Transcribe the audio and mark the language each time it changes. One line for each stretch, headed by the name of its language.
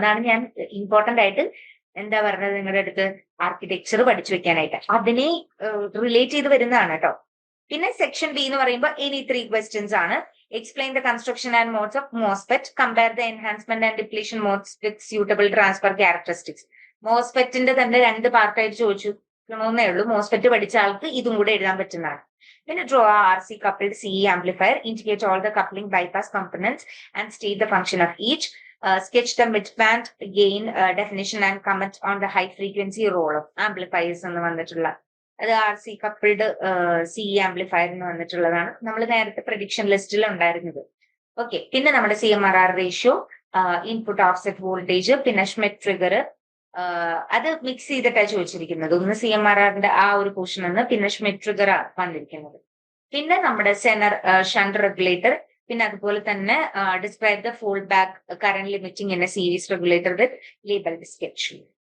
Malayalam: അതാണ് ഞാൻ ഇമ്പോർട്ടന്റ് ആയിട്ട് എന്താ പറഞ്ഞത് നിങ്ങളുടെ അടുത്ത് ആർക്കിടെക്ചർ പഠിച്ചു വെക്കാനായിട്ട്. അതിനെ റിലേറ്റ് ചെയ്ത് വരുന്നതാണ് കേട്ടോ. പിന്നെ സെക്ഷൻ ബി എന്ന് പറയുമ്പോൾ ഇനി 3 ക്വസ്റ്റ്യൻസ് ആണ്.
English: Explain the construction and modes of MOSFET. Compare the enhancement and depletion modes with suitable transfer characteristics.
Malayalam: MOSFETന്റെ തന്നെ 2 പാർട്ടായിട്ട് ചോദിച്ചിരിക്കണമെന്നേ ഉള്ളൂ. MOSFET പഠിച്ച ആൾക്ക് ഇതും കൂടെ എഴുതാൻ പറ്റുന്നതാണ്.
English: പിന്നെ draw a RC coupled CE amplifier. Indicate all the coupling bypass components and state the function of each. Sketch the midband gain definition and comment on the high frequency role of amplifiers
Malayalam: എന്ന് വന്നിട്ടുള്ള അത് RC coupled CE amplifier എന്ന് വന്നിട്ടുള്ളതാണ്. നമ്മൾ നേരത്തെ prediction ലിസ്റ്റിൽ ഉണ്ടായിരുന്നത്. Okay, പിന്നെ നമ്മുടെ CMRR ratio, input offset voltage, പിന്നെ ഷ്മിറ്റ് ട്രിഗർ, അത് മിക്സ് ചെയ്തിട്ടാണ് ചോദിച്ചിരിക്കുന്നത്. ഒന്ന് CMRRന്റെ ആ ഒരു പോർഷൻ എന്ന്, പിന്നെ ഷ്മിറ്റ് ട്രിഗർ വന്നിരിക്കുന്നത്. പിന്നെ നമ്മുടെ സെനർ ഷണ്ട് റെഗുലേറ്റർ, പിന്നെ അതുപോലെ തന്നെ
English: Describe the fold back current limiting in a series regulator with labelled sketch.